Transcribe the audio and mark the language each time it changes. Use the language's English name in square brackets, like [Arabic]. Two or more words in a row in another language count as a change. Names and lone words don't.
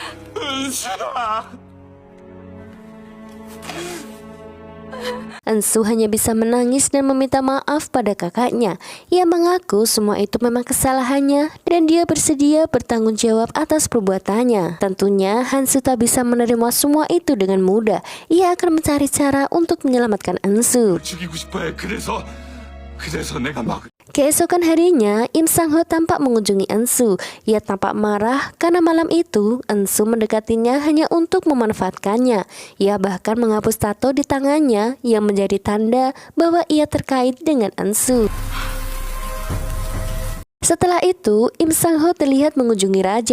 [Indonesian] Ensu hanya bisa menangis dan meminta maaf pada kakaknya. Ia mengaku semua itu memang kesalahannya dan dia bersedia bertanggung jawab atas perbuatannya. Tentunya Hansu tak bisa menerima semua itu dengan mudah. Ia akan mencari cara untuk menyelamatkan Ensu. [Korean] 죽이고 싶어해. 그래서 내가 막 [Indonesian] Keesokan harinya, Im Sang-ho tampak mengunjungi Ensu. Ia tampak marah karena malam itu Ensu mendekatinya hanya untuk memanfaatkannya. Ia bahkan menghapus tato di tangannya yang menjadi tanda bahwa ia terkait dengan Ensu. Setelah itu, Im Sang-ho terlihat mengunjungi raja.